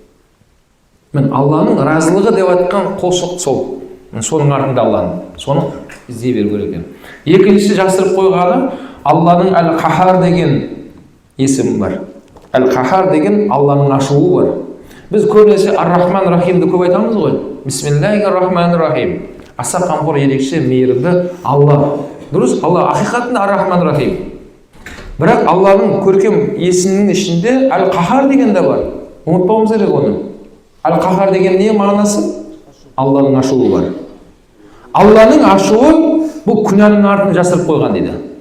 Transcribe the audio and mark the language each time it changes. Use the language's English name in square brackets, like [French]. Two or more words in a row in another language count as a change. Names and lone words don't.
[Kazakh] Мен Алланың разылығы деп айтқан құлшылық сол. Соның артында Алланың. Соны іздей беру керек екен. Екіншісі жасырып қойғаны Алланың Әл-Қахар деген есімі бар. Әл-Қахар деген Алланың ашуы бар. Біз көбінесе Ар-Рахман Рахимді көп айтамыз ғой. [Arabic] بسم الله الرحمن الرحيم. [Kazakh] Аса қамқор, ерекше, мейірімді Алла. Дұрыс, Алла ақиқатында Ар-Рахман Рахим. Бірақ Алланың көркем есімінің ішінде Әл-Қахар деген де бар. Ұмытпауымыз керек оны. Әл-Қахар деген не мағынасы? Алланың ашуы бар. Алланың ашуы бұл күнәнің артын жасырып қойған дейді.